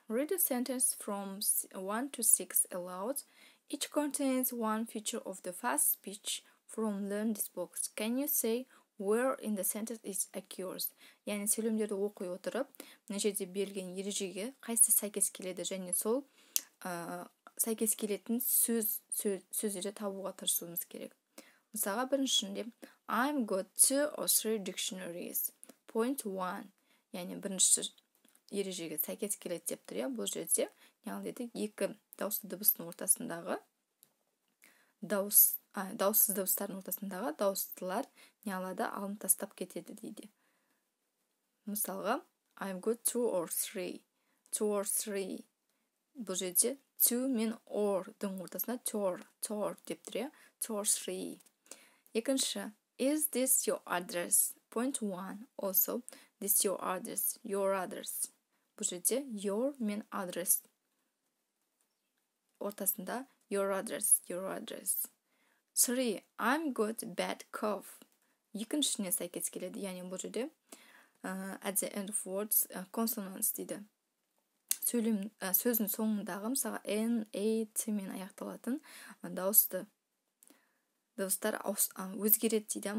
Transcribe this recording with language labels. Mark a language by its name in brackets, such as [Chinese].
[English] Read a sentence from 1 to 6 aloud. Each contains one feature of the fast speech from learn this box. Can you say where in the sentence it occurs? [Kazakh] Яғни сөйлемдерді оқи отырып, мына жерде берілген ережеге қайсы сәйкес келеді және сол сәйкес келетін сөздерді табуға тырысуымыз керек. Мысалға біріншінде [English] I've got 2 or 3 dictionaries. Point 1. [Kazakh] Яғни бірінші ережеге сәйкес келеді деп тұр, бұл жерде яғни екі дауысты дыбыстың ортасындағы дауыс дауыссыз дыбыстардың ортасындағы дауыстылар не алады, алынып тастап кетеді дейді. [English] Мысалға, I've got 2 or 3. 2 or 3. [Kazakh] Бұл жерде 2 мен or-дың ортасына tor деп тұр, [English] 2 or 3. Екінші, is this your address? Point 1. Also, this your address, your address. [Kazakh] Бұл жерде [English] your мен address ортасында your address. 3. I'm got bad cough. [Kazakh] Екіншісіне сәйкес келеді, яғни бұл жерде [English] at the end of words consonants [Kazakh] дейді. Сөздің соңындағы мысалға n, a, t мен аяқталатын дауыстар өзгереді дейді.